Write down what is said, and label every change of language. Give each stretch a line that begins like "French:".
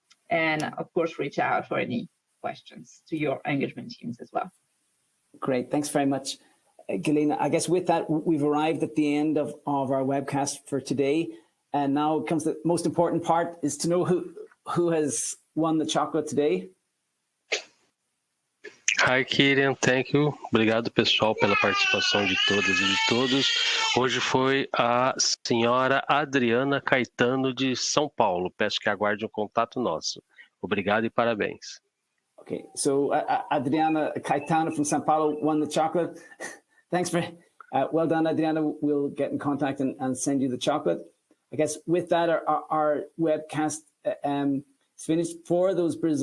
English: And of course, reach out for any questions to your engagement teams as well. Great, thanks very much, Ghislaine. I guess with that, we've arrived at the end of our webcast for today. And now comes the most important part, is to know who has won the chocolate today. Hi, Kieran. Thank you.
Portuguese: Obrigado, pessoal, pela participação de todas e de todos. Hoje foi a senhora Adriana Caetano, de São Paulo. Peço que aguarde um contato nosso. Obrigado e parabéns.
English: Okay, so Adriana Caetano from São Paulo won the chocolate. Thanks for, well done, Adriana. We'll get in contact and send you the chocolate. I guess with that, our webcast is finished. For those